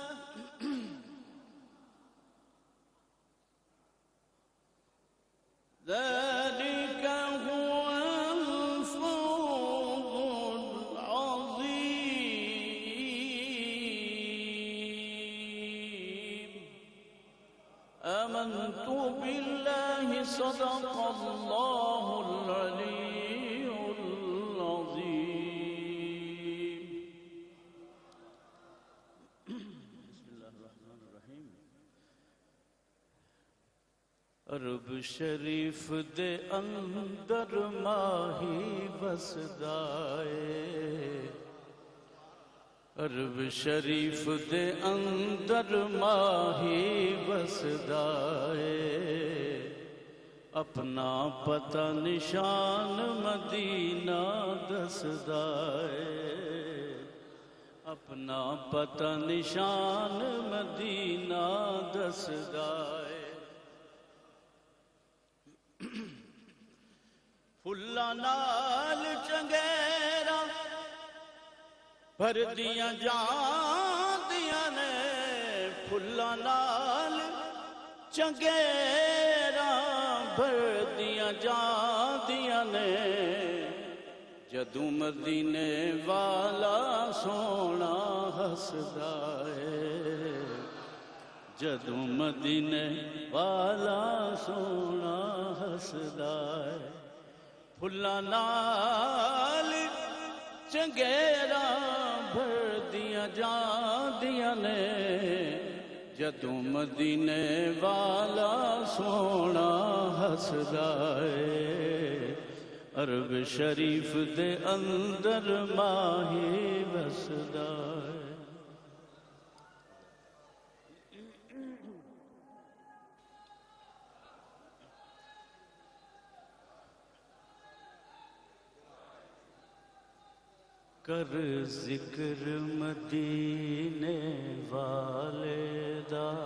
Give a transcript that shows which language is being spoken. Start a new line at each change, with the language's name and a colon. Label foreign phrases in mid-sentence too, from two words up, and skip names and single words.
Arabic: ذلك هو الفوز العظيم آمنت بالله صدق الله العلي العظيم بسم الله الرحمن الرحيم
Punjabi: عرب شریف دے اندر ماہی وسدائے عرب شریف دے اندر ماہی وسدائے اپنا پتہ نشان مدینہ دسدائے اپنا پتہ نشان مدینہ دسدائے پھلاں نال چنگیرا بھر دیاں جاندیاں نے پھلاں نال چنگیرا بھر دیاں جاندیاں نے جدوں مدینے والا سونا ہسدا ہے جدوں مدینے والا سونا ہسدا ہے پھلاں نال چنگیرا بھر دیاں جاندیاں نے جدوں مدینے والا سونا ہسدا ہے عرب شریف دے اندر ماہی وسدا ہے کر ذکر مدینے والے دا